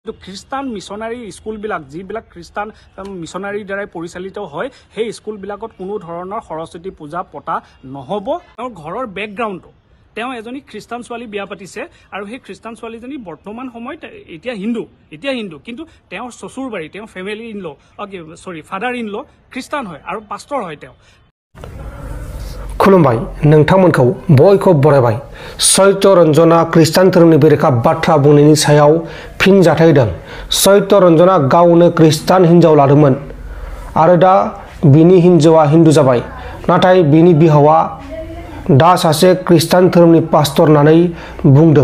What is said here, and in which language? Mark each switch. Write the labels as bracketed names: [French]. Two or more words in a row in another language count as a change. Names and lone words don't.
[Assamese] খ্ৰীষ্টান মিছনাৰী স্কুলবিলাক যিবিলাক খ্ৰীষ্টান মিছনাৰীৰ দ্বাৰাই পৰিচালিত হয় সেই স্কুলবিলাকত কোনো ধৰণৰ সৰস্বতী পূজা পতা নহ'ব। তেওঁৰ ঘৰৰ বেকগ্ৰাউণ্ডটো তেওঁ এজনী খ্ৰীষ্টান ছোৱালী বিয়া পাতিছে আৰু সেই খ্ৰীষ্টান ছোৱালীজনী বৰ্তমান সময়ত এতিয়া হিন্দু কিন্তু তেওঁৰ শ্বশুৰ বাৰী তেওঁ [English] family in law father in law [Assamese] খ্ৰীষ্টান হয় আৰু পাষ্টৰ হয় তেওঁ। [Bodo] खुलुमबाय नोंथांमोनखौ बयखौ बरायबाय। चैत्र रंजना ख्रिस्टान धोरोमनि बेरेखा बाथ्रा बुंनायनि सायाव फिन जाथाय होदों। चैत्र रंजना गावनो ख्रिस्टान हिन्जाव लादोंमोन आरो दा बिनि हिन्जावा हिन्दु जाबाय, नाथाय बिनि बिहावा दा सासे ख्रिस्टान धोरोमनि पास्टर होननानै बुंदों।